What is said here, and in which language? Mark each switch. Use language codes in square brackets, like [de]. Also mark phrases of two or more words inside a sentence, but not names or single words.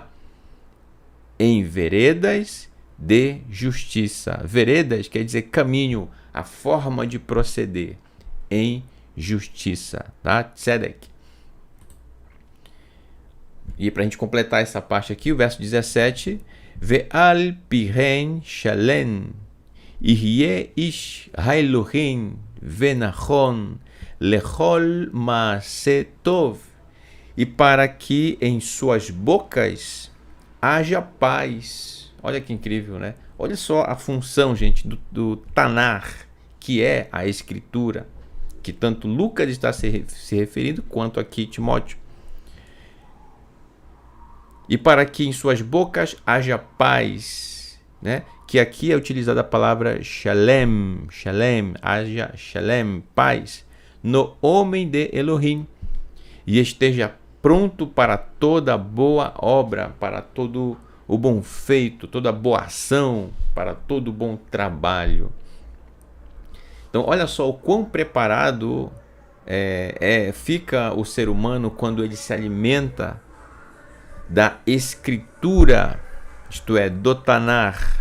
[pt] Em veredas de justiça. Veredas quer dizer caminho, a forma de proceder em justiça, tá? Tzedek. E para a gente completar essa parte aqui, o verso 17, [he] ועל פיהם שלום, יהיה איש האלהים ונכון לכל מעשה טוב. [pt] E para que em suas bocas haja paz. Olha que incrível, né? Olha só a função, gente, do Tanar, que é a escritura, que tanto Lucas está se referindo, quanto aqui Timóteo. e para que em suas bocas haja paz, né? Que aqui é utilizada a palavra [he] שלם, שלם, [pt] haja shalem, paz, no homem de Elohim, e esteja pronto para toda boa obra, para todo o bom feito, toda boa ação, para todo bom trabalho. Então, olha só o quão preparado fica o ser humano quando ele se alimenta da escritura, isto é, do Tanar.